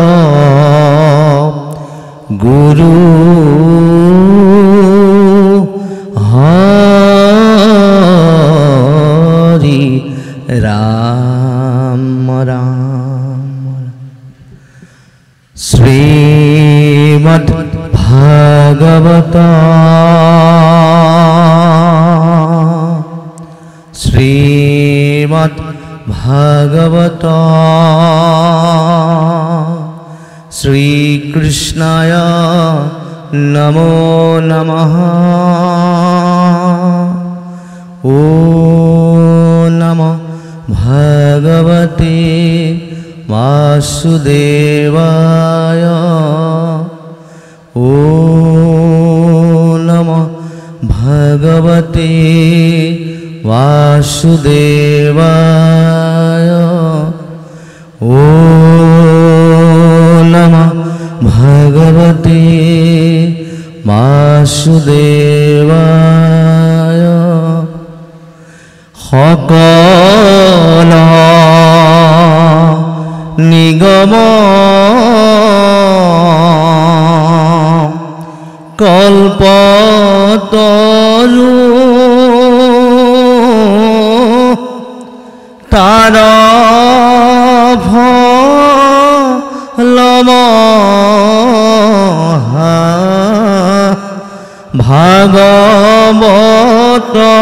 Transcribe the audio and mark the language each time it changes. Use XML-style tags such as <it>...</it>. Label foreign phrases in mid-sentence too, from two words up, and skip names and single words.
<as>গুৰু হৰি ৰাম ৰাম শ্ৰীমদ্ ভাগৱত শ্ৰীমদ্ ভাগৱত শ্ৰীকৃষ্ণায় নমো নমঃ</as> <sa>ॐ नमो भगवते वासुदेवाय ॐ नमो भगवते वासुदेवाय ॐ नमो भगवते वासुदेवाय</sa> <as>সকল নিগম কল্পতৰু তাৰ ফলম ভাগৱত</as>